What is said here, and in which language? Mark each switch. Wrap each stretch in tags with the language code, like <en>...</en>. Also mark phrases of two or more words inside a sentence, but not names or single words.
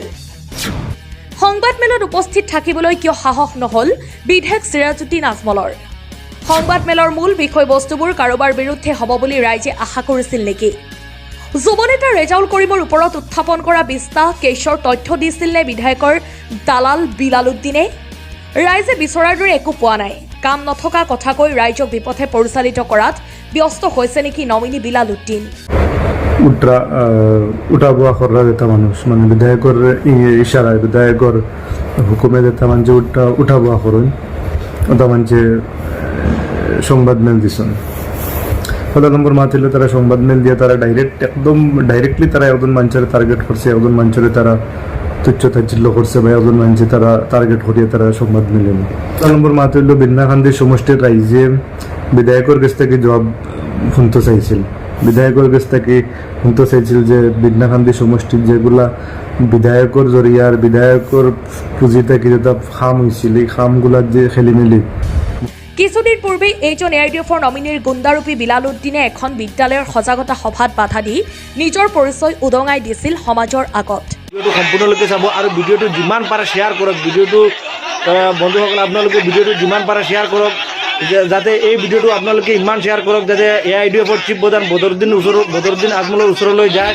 <as>মেলত উপস্থিত থাকিবলৈ কিয় সাহস নহল বিধায়ক সিৰাজউদ্দিন আজমলৰ সংবাদ মেলৰ মূল বিষয়বস্তুবোৰ কাৰোবাৰ বিৰুদ্ধে হ'ব বুলি ৰাইজে আশা কৰিছিল নেকি যুৱ নেতা ৰেজাউল কৰিমৰ ওপৰত উত্থাপন কৰা 20টা কেছৰ তথ্য দিছিল নে বিধায়কৰ দালাল বিলাল উদ্দিনে ৰাইজে বিচৰাৰ দৰে একো পোৱা নাই কাম নথকা কথা কৈ ৰাইজক বিপথে পৰিচালিত কৰাত ব্যস্ত হৈছে নেকি নমিনী বিলাল উদ্দিন উঠা বোৱা কৰা এটা মানুষ মানে বিধায়কৰ ইশারায় বিধায়কৰ হুকুমে এটা মানে উঠা বোৱা</as> <syl>করুন ওটা মানে সংবাদ মেল দিছেন কত নম্বর মাতিলে তারা সংবাদ মেল দিয়ে তারা ডাইরেক্টলি তারা একজন মানুষের টার্গেট করছে একজন মানুষের তারা তুচ্ছ তাচ্ছিল্য করছে বা একজন মানুষের তারা টার্গেট করিয়ে তারা সংবাদ মেলেন কত নম্বর মাতিল বিন্নাকান্দি সমষ্টির রাইজে বিধায়কের কাছ থেকে জবাব শুনতে চাইছিল বিধায়কের কাছ থেকে শুনতে চাইছিল যে বিন্নাকান্দি সমষ্টির যেগুলা বিধায়কের জরিয়ার বিধায়কের পুঁজি থেকে যেটা খাম হয়েছিল এই খামগুলার যে খেলিমেলি</syl> <as>কিছুদিন পূৰ্বে এইজন এআইডিএফৰ নমিনীৰ গুণ্ডাৰূপী বিলাল উদ্দিনে এখন বিদ্যালয়ৰ সজাগতা সভাত বাধা দি নিজৰ পৰিচয় উদঙাই দিছিল সমাজৰ আগত ভিডিঅ'টো সম্পূৰ্ণলৈকে চাব আৰু ভিডিঅ'টো যিমান পাৰে শ্বেয়াৰ কৰক ভিডিঅ'টো বন্ধুসকল আপোনালোকে ভিডিঅ'টো যিমান পাৰে শ্বেয়াৰ কৰক যাতে এই ভিডিঅ'টো আপোনালোকে ইমান শ্বেয়াৰ কৰক যাতে এআইডিএফৰ চিফ প্ৰধান বদৰুদ্দিন আজমলৰ ওচৰলৈ যায়</as>